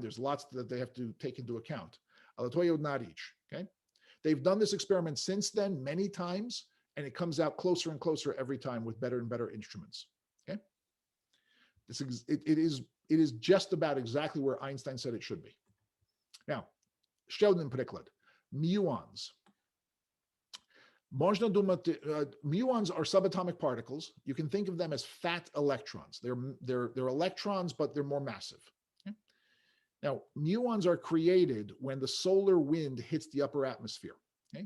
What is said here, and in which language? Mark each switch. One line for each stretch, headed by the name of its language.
English: There's lots that they have to take into account. Okay. They've done this experiment since then many times, and it comes out closer and closer every time with better and better instruments. Okay. It is just about exactly where Einstein said it should be.
Ukrainian: Now, ще один приклад.
English: Muons.
Ukrainian: Можна думати,
English: muons are subatomic particles. You can think of them as fat electrons. They're electrons, but they're more massive. Okay? Now, muons are created when the solar wind hits the upper atmosphere. Okay?